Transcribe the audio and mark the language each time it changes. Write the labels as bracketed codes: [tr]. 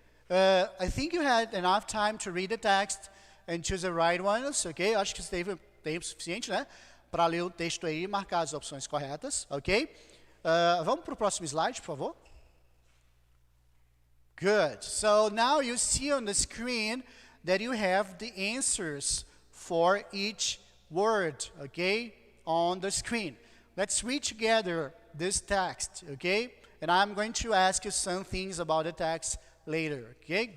[en] I think you had enough time to read the text and choose the right ones. Ok? [pt] Acho que você teve tempo suficiente, né? Para ler o texto aí e marcar as opções corretas. Ok? Vamos para o próximo slide, por favor. [en] Good. So now you see on the screen that you have the answers for each word, okay, on the screen. Let's read together this text, okay? And I'm going to ask you some things about the text later, okay?